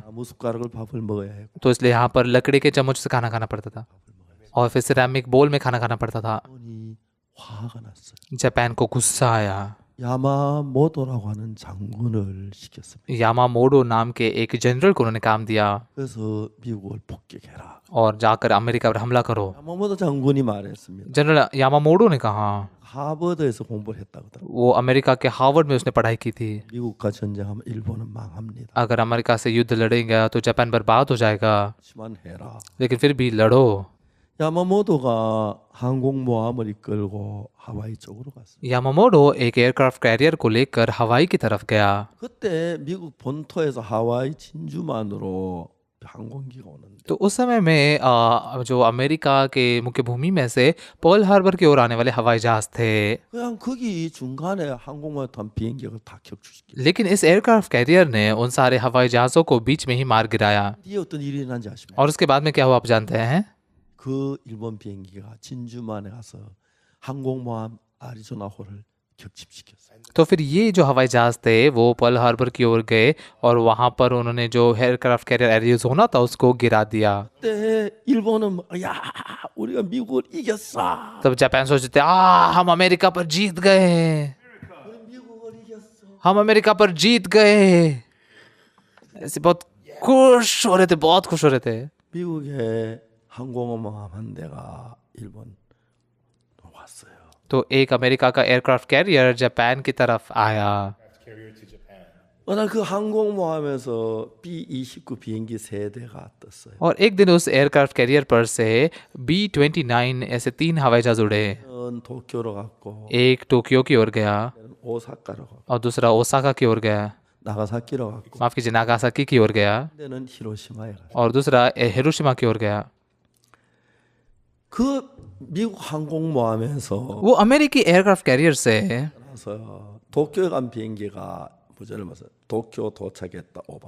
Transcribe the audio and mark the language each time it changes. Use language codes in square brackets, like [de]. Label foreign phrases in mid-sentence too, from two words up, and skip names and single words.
[ko] 나무 숟가락을 밥을 먹어야 해. [hi] तो इसलिए यहाँ पर लकड़ी के चम्मच से खाना खाना पड़ता था और फिर [en] ceramic bowl [hi] में खाना खाना पड़ता था। [ko] 일본이 화가 났어요. [hi] जापान को गुस्सा आया। [ko] 야마모토라고 하는 장군을 시켰습니다. [hi] यामामोडो नाम के एक जनरल को उन्होंने काम दिया [ko] 그래서 미국을 폭격해라. [hi] और जाकर अमेरिका पर हमला करो। [ko] 야마모토 장군이 말했습니다. [hi] जनरल यामामोडो ने कहा, [ko] 하버드에서 공부를 했다고 하더라고요. [hi] वो अमेरिका के हार्वर्ड में उसने पढ़ाई की थी, [ko] 미국과 전쟁하면 일본은 망합니다. [hi] अगर अमेरिका से युद्ध लड़ेगा तो जापान बर्बाद हो जाएगा, [ko] 하지만 해라. [hi] लेकिन फिर भी लड़ो। [ko] 야마모토가 항공모함을 이끌고 하와이 쪽으로 갔습니다. [hi] यामामोडो एक [en] aircraft carrier [hi] को लेकर हवाई की तरफ गया। [ko] 그때 미국 본토에서 하와이 진주만으로 항공기가 오는데 [hi] तो उस समय में जो अमेरिका के मुख्य भूमि में से पर्ल हार्बर की ओर आने वाले हवाई जहाज थे, [ko] 그냥 거기 중간에 항공모함 탄 비행기를 다 격추시켰어요. [hi] लेकिन इस [en] aircraft carrier [hi] ने उन सारे हवाई जहाज़ों को बीच में ही मार गिराया। [ko] 뒤에 어떤 일이 일어난지 아십니까? [hi] और उसके बाद में क्या हुआ आप जानते हैं? [ko] 그 일본 비행기가 진주만에 가서 항공모함 아리조나호를 격침시켰어요. [hi] तो फिर ये जो हवाई जहाज थे वो पर्ल हार्बर की ओर गए और वहां पर उन्होंने जो [en] aircraft carrier [hi] एरिज़ोना था उसको गिरा दिया। [ko] 그때 일본은 야 우리가 미국을 이겼어. [hi] तब जापान सोचते थे हम अमेरिका पर जीत गए, [ko] 미국을 이겼어. [hi] हम अमेरिका पर जीत गए। ऐसे बहुत खुश हो रहे थे, बहुत खुश हो रहे थे। [ko] 미국의 항공모함 한 대가 일본 왔어요. [hi] तो एक अमेरिका का [en] aircraft carrier [hi] जापान की तरफ आया। [ko] 어느 그 항공모함에서 B-29 비행기 세 대가 떴어요. [hi] और एक दिन उस [en] aircraft carrier [hi] पर से B-29 ऐसे 3 हवाई जहाज उड़े। [ko] 도쿄로 갔고 [hi] एक टोक्यो की ओर गया [ko] 오사카로 갔고 [hi] और दूसरा ओसाका की ओर गया, [ko] 나가사키로 갔고 [hi] माफ कीजिए नागासाकी की ओर गया, [ko] 데는 히로시마에 갔어요. [hi] और दूसरा हिरोशिमा की ओर गया। [ko] 그 미국 항공모함에서 [hi] वो अमेरिकी [en] aircraft carrier [hi] से [ko] 나서 도쿄에 간 비행기가 무전을 맞아 도쿄 도착했다 오바.